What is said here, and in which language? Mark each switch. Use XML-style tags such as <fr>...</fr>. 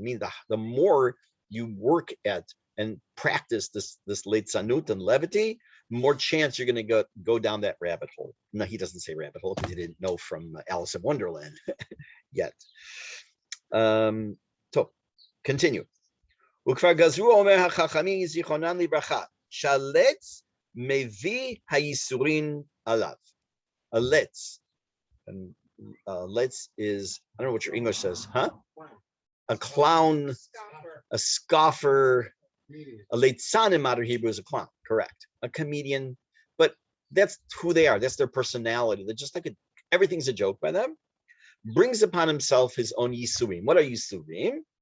<en>Meaning the more you work at and practice this leitzanut and levity, more chance you're going to go down that rabbit hole. No, he doesn't say rabbit hole because he didn't know from Alice in Wonderland yet. So continue.</en> <he>וכבר גזרו אומר החכמים זיכרונם לברכה, שהלץ מביא הייסורים עליו.</he> <en>A letz. And let's is, I don't know what your English says, huh? A clown, a scoffer. A leitzan in modern Hebrew is a clown, correct? A comedian, but that's who they are. That's their personality. They're just like everything's a joke by them. Brings upon himself his own yisurim. What are yisurim?</en>